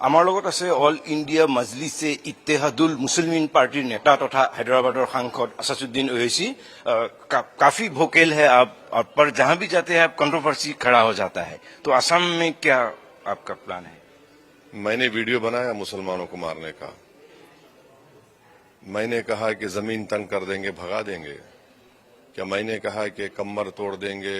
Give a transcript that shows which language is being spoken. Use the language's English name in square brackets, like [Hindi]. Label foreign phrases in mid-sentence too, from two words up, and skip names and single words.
[Assamese] আমাৰ লগত আছে অল ইণ্ডিয়া মজলিছে ইত্তেহাদুল মুছলিমিন পাৰ্টিৰ নেতা তথা হায়দৰাবাদৰ সাংসদ আসাদুদ্দিন ওवैसी। [Hindi] काफी वोकल है आप, और पर जहां भी जाते हैं आप कंट्रोवर्सी खड़ा हो जाता है, तो असम में क्या आपका प्लान है? मैंने वीडियो बनाया मुसलमानों को मारने का। मैंने कहा कि जमीन तंग कर देंगे, भगा देंगे। क्या मैंने कहा कि कमर तोड़ देंगे?